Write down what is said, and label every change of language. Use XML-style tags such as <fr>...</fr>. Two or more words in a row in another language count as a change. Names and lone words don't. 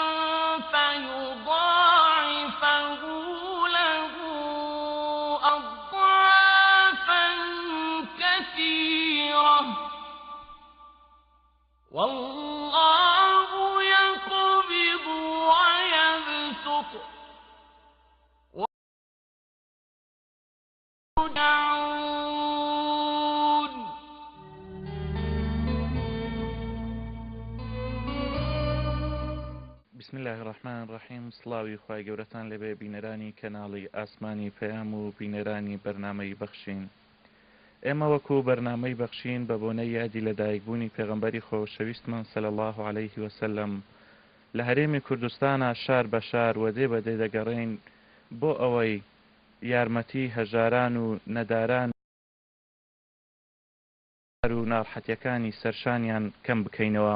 <ar>فيضاعفه له أضعافا كثيرة والله يقبض ويبسط ويرجعون بسم الله الرحمن الرحیم</ar> <ckb>سڵاوی خوای گەورەتان لەبێ بینەرانی کەناڵی ئاسمانی پەیام و بینەرانی بەرنامەی بەخشین. ئێمە وەکو بەرنامەی بەخشین بە بۆنەی یادی لەدایکبوونی پێغەمبەری خۆشەویستمان</ckb> <ar>صلی الله عليه وسلم</ar> <ckb>لە هەرێمی کوردستانە شار بە شار وەدێ بەدێ دەگەڕێین بۆ ئەوەی یارمەتی هەژاران و نەداران و ناڕەحەتیەکانی سەرشانیان کەم بکەینەوە.</ckb>